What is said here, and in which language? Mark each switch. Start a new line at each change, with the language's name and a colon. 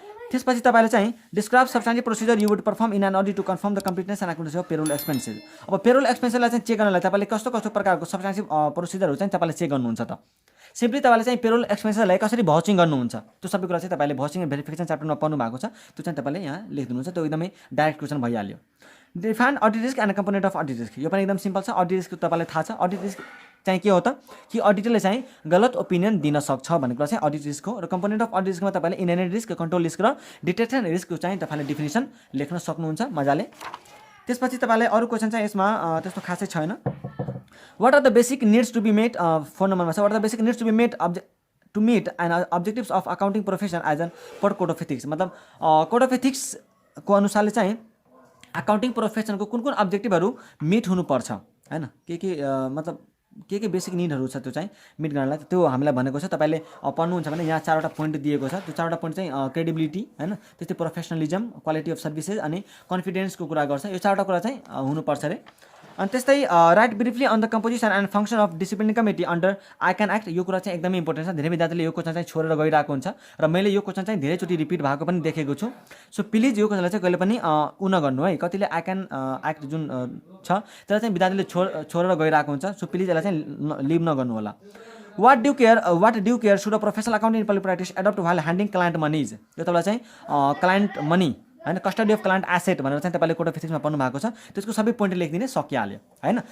Nepali: त्यसपछि तपाईँले चाहिँ
English: Describe substantive procedure you would perform in an audit to confirm the completeness and accuracy of payroll expenses.
Nepali: अब payroll एक्सपेन्सेसलाई चाहिँ check गर्नलाई तपाईँले कस्तो कस्तो प्रकारको सब्स्टान्टिभ प्रोसिजरहरू चाहिँ तपाईँले चेक गर्नुहुन्छ त, सिम्पली तपाईँले चाहिँ पेरोल एक्सपेन्सेसलाई कसरी भाउचिङ गर्नुहुन्छ त्यो सबै कुरा चाहिँ तपाईँले भाउचिङ एन्ड भेरिफिकेसन च्याप्टरमा पढ्नु भएको छ, त्यो चाहिँ तपाईँले यहाँ लेखिदिनुहुन्छ, त्यो एकदमै डाइरेक्ट क्वेसन भइहाल्यो।
English: define audit risk and component of audit risk,
Nepali: यो पनि एकदम सिम्पल छ। अडिट रिस्क तपाईँलाई थाहा छ, अडिट रिस्क चाहिँ के हो त कि अडिटरले चाहिँ गलत ओपिनियन दिन सक्छ भन्ने कुरा चाहिँ अडिट रिस्क हो। र कम्पोनेन्ट अफ अडिट रिस्कमा तपाईँले इनहेरेन्ट रिस्क, कन्ट्रोल रिस्क र डिटेक्सन रिस्कको चाहिँ तपाईँले डिफिनेसन लेख्न सक्नुहुन्छ मजाले। त्यसपछि तपाईँलाई अरू क्वेसन चाहिँ यसमा त्यस्तो खासै छैन।
English: what are the basic needs to be met,
Nepali: 4 नम्बरमा छ,
English: What are the basic needs to be met to meet and objectives of accounting profession as an per code of ethics.
Nepali: मतलब कोड अफ एथिक्सको अनुसारले चाहिँ accounting प्रोफेसनको कुन कुन अब्जेक्टिभहरू meet हुनुपर्छ हैन, के मतलब के बेसिक निडहरू छ त्यो चाहिँ मिट गर्नलाई त्यो हामीलाई भनेको छ। तपाईँले पढ्नुहुन्छ भने यहाँ 4वटा पोइन्ट दिएको छ, त्यो 4वटा पोइन्ट चाहिँ क्रेडिबिलिटी हैन, त्यस्तै प्रोफेसनलिजम, क्वालिटी अफ सर्भिसेस अनि कन्फिडेन्सको कुरा गर्छ। यो 4वटा कुरा चाहिँ हुनुपर्छ अरे। अनि त्यस्तै
English: write briefly on the composition and function of discipline committee under ICAN act,
Nepali: यो कुरा चाहिँ एकदमै इम्पोर्टेन्ट छ। धेरै विद्यार्थीले यो क्वेसन चाहिँ छोडेर गइरहेको हुन्छ र मैले यो क्वेसन चाहिँ धेरैचोटि रिपिट भएको पनि देखेको छु। सो प्लिज यो क्वेसनलाई चाहिँ कहिले पनि उ नगर्नु है। कतिले आइक्यान एक्ट जुन छ त्यसलाई चाहिँ विद्यार्थीले छोडेर गइरहेको हुन्छ, सो प्लिज यसलाई चाहिँ लिभ नगर्नु होला।
English: what due care should a professional accounting in public practice adopt while handling client monies,
Nepali: यो तपाईँलाई चाहिँ क्लायन्ट मनी हैन, कस्टडी अफ क्लायन्ट एसेट भनेर चाहिँ तपाईँले कोड अफ एथिक्समा पढ्नु भएको छ, त्यसको सबै पोइन्ट लेखिदिने सकिहाल्यो हैन।